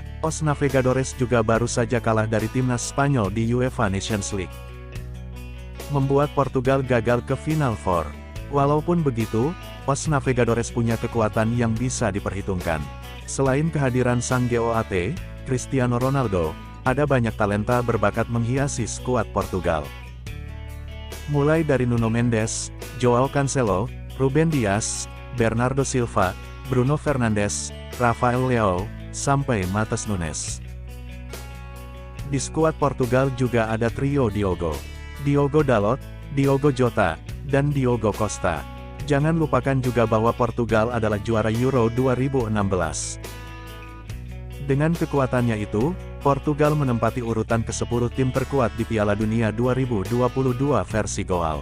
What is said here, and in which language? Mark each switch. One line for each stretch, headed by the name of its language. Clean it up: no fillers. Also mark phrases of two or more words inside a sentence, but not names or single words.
Indonesian: Os Navegadores juga baru saja kalah dari timnas Spanyol di UEFA Nations League, membuat Portugal gagal ke Final Four. Walaupun begitu, Os Navegadores punya kekuatan yang bisa diperhitungkan. Selain kehadiran sang GOAT, Cristiano Ronaldo, ada banyak talenta berbakat menghiasi skuad Portugal. Mulai dari Nuno Mendes, Joao Cancelo, Ruben Dias, Bernardo Silva, Bruno Fernandes, Rafael Leao, sampai Matheus Nunes. Di skuad Portugal juga ada trio Diogo Dalot, Diogo Jota, dan Diogo Costa. Jangan lupakan juga bahwa Portugal adalah juara Euro 2016. Dengan kekuatannya itu, Portugal menempati urutan ke-10 tim terkuat di Piala Dunia 2022 versi Goal.